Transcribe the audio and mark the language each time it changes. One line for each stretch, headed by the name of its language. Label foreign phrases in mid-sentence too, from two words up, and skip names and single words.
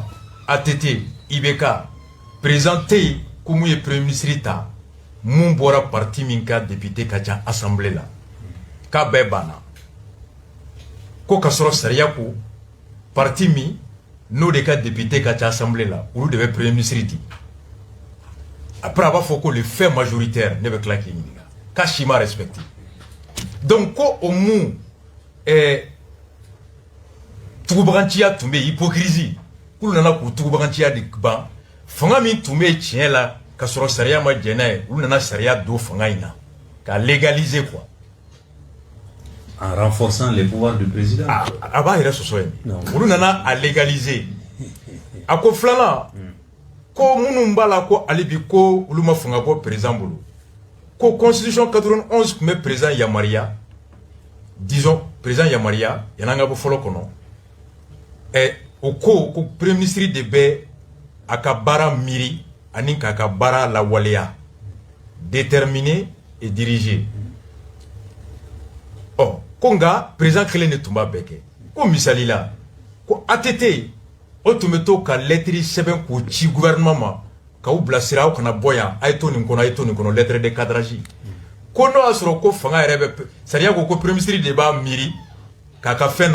Bambara: ATT IBK président tɛ yen ko mun ye
French: premier ministre
Bambara: ta mun bɔra parti min ka député ka ca assemblée la k'a bɛɛ banna ko ka sɔrɔ sariya ko parti min n'o de ka député ka ca assemblée la olu de bɛ
French: premier ministre
Bambara: di après a b'a fɔ ko
French: le fait majoritaire
Bambara: ne bɛ tila k'i ɲininka k'a si ma respecté donc ko o mun tugubaganciya tun bɛ yen hypocrisie k'olu nana k'u tugubaganciya de ban fanga min tun bɛ yen tiɲɛ la ka sɔrɔ sariya ma jɛn n'a ye olu nana sariya don fanga in na k'a légaliser quoi.
French: En renforçant les pouvoirs du président.
Bambara: A b'a yɛrɛ sɔsɔ yen olu nana a légaliser a ko filanan ko minnu b'a la ko hali bi ko olu ma fanga bɔ président bolo ko constitution 91 tun bɛ président yamaruya disons président yamaruya yan'an ka bɔ fɔlɔ kɔnɔ o ko
French: premier ministre
Bambara: de bɛ a ka baara miiri ani k'a ka baara lawaleya
French: déterminer et diriger
Bambara: ko nka président kelen de tun b'a bɛɛ kɛ ko misali la ko ATT o tun bɛ to ka lettre sɛbɛn k'o ci gouvernement ma k'aw bilasira aw kana bɔ yan a ye to nin kɔnɔ a ye to nin kɔnɔ
French: lettre de cadrage
Bambara: ko n'o y'a sɔrɔ ko fanga yɛrɛ bɛ sariya ko
French: premier ministre
Bambara: de b'a miiri k'a ka fɛn